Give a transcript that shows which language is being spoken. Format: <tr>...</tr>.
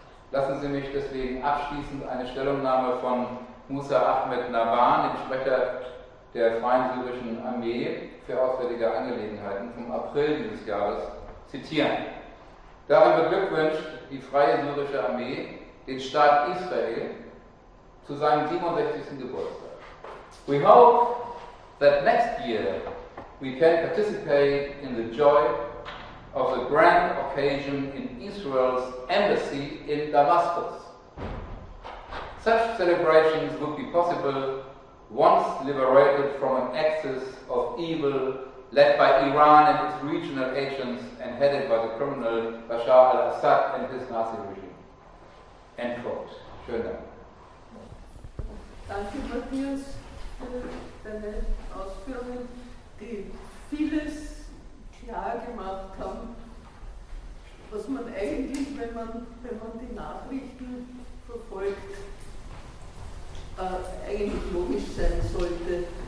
<de>Lassen Sie mich deswegen abschließend eine Stellungnahme von Musa Ahmed Nawan, dem Sprecher der Freien Syrischen Armee für Auswärtige Angelegenheiten vom April dieses Jahres, zitieren. Darin beglückwünscht die Freie Syrische Armee den Staat Israel zu seinem 67. Geburtstag.</de> <en>We hope that next year we can participate in the joy of the grand occasion in Israel's embassy in Damascus. Such celebrations would be possible once liberated from an axis of evil led by Iran and its regional agents and headed by the criminal Bashar al-Assad and his Nazi regime. End quote.</en> <de>Schönen Dank. Danke, Matthias, für deine Ausführungen, die vieles klar gemacht haben, was man eigentlich, wenn man die Nachrichten verfolgt, eigentlich logisch sein sollte.</de>